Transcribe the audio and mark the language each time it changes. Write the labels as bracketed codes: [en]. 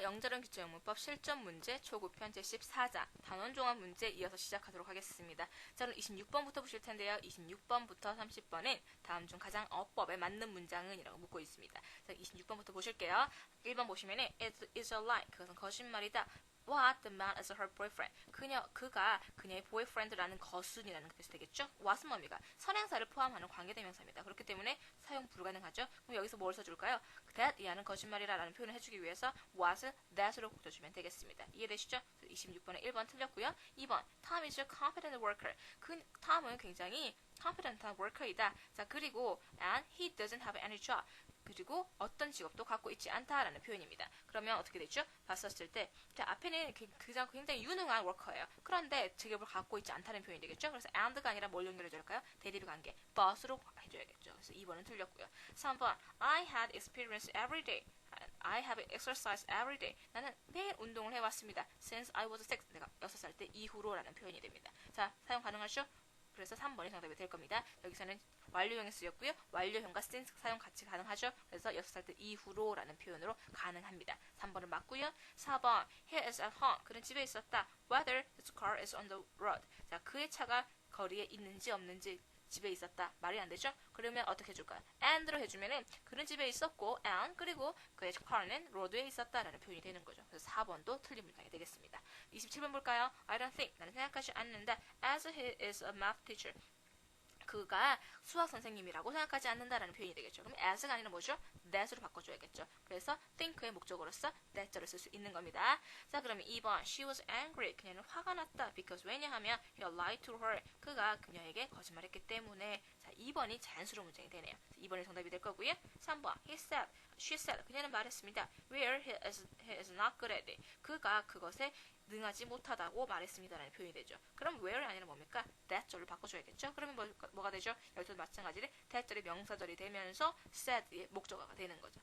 [ko] 영재론 기초영문법 실전 문제 초급편 제14장 단원종합 문제 이어서 시작하도록 하겠습니다. 자, 그럼 26번부터 보실 텐데요. 26번부터 30번은 다음 중 가장 어법에 맞는 문장은 이라고 묻고 있습니다. 자, 26번부터 보실게요. 1번 보시면은 [en] It is a lie. [ko] 그것은 거짓말이다. [en] What the man is her boyfriend. [ko] 그가 그녀의 boyfriend라는 것은이라는 뜻이 되겠죠? what은 뭡니까? 선행사를 포함하는 관계대명사입니다. 그렇기 때문에 사용 불가능하죠? 그럼 여기서 뭘 써줄까요? that 이하는 거짓말이라는 표현을 해주기 위해서 what을 that으로 고쳐주면 되겠습니다. 이해되시죠? 26번에 1번 틀렸고요. [en] 2번 Tom is a competent worker. [ko] 톰은 굉장히 competent한 worker이다. 자, 그리고 [en] and he doesn't have any job. [ko] 그리고 어떤 직업도 갖고 있지 않다라는 표현입니다. 그러면 어떻게 되죠? 봤었을 때 앞에는 굉장히 유능한 워커예요. 그런데 직업을 갖고 있지 않다는 표현이 되겠죠? 그래서 and가 아니라 뭘 연결해줄까요? 대립 관계, but으로 해줘야겠죠. 그래서 2번은 틀렸고요. [en] 3번 I had experience every day. I have exercised every day. [ko] 나는 매일 운동을 해왔습니다. [en] Since I was 6. [ko] 내가 6살 때 이후로라는 표현이 됩니다. 자, 사용 가능하죠? 그래서 3번이 정답이 될 겁니다. 여기서는 완료형이 쓰였고요. 완료형과 since 사용 같이 가능하죠. 그래서 6살 때 이후로 라는 표현으로 가능합니다. 3번은 맞고요. 4번 [en] He is at home. [ko] 그는 집에 있었다. [en] Whether his car is on the road. [ko] 자, 그의 차가 거리에 있는지 없는지 집에 있었다. 말이 안 되죠? 그러면 어떻게 해줄까요? and로 해주면은 그는 집에 있었고 and 그리고 그의 car는 로드에 있었다라는 표현이 되는 거죠. 그래서 4번도 틀린 문장이 되겠습니다. 27번 볼까요? [en] I don't think. [ko] 나는 생각하지 않는다. [en] As he is a math teacher. [ko] 그가 수학 선생님이라고 생각하지 않는다라는 표현이 되겠죠. 그럼 as가 아니라 뭐죠? that으로 바꿔줘야겠죠. 그래서 think의 목적어로서 that절을 쓸 수 있는 겁니다. 자, 그러면 2번 [en] She was angry. [ko] 그녀는 화가 났다. [en] Because 왜냐하면 he lied to her. [ko] 그가 그녀에게 거짓말했기 때문에. 자, 2번이 자연스러운 문장이 되네요. 2번이 정답이 될 거고요. 3번 [en] She said. [ko] 그녀는 말했습니다. [en] Where he is not good at it. [ko] 그가 그것에 능하지 못하다고 말했습니다라는 표현이 되죠. 그럼 where이 아니라 뭡니까? that절을 바꿔줘야겠죠. 그러면 뭐가 되죠? 여기서도 마찬가지로 that절이 명사절이 되면서 said의 목적어가 되는 거죠.